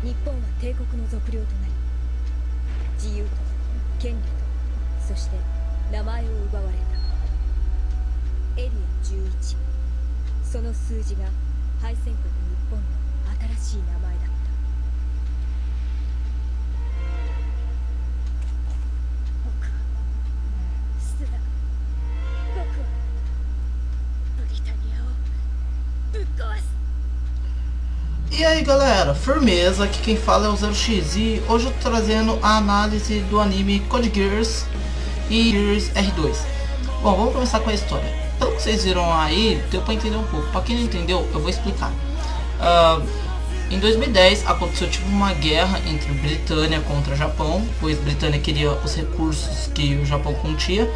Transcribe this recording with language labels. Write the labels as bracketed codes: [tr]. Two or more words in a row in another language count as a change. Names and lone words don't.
[ja] 日本は帝国の属領となり、自由と権利とそして名前を奪われた。エリア11、その数字が敗戦国日本の新しい名前だった。僕はスラ、僕はブリタニアをぶっ壊す。 [pt] E aí galera, firmeza, aqui quem fala é o 0x e hoje eu tô trazendo a análise do anime Code Geass e Gears R2. Bom, vamos começar com a história. Pelo que vocês viram aí, deu pra entender um pouco. Pra quem não entendeu, eu vou explicar. Em 2010 aconteceu tipo uma guerra entre Britânia contra Japão, pois Britânia queria os recursos que o Japão continha.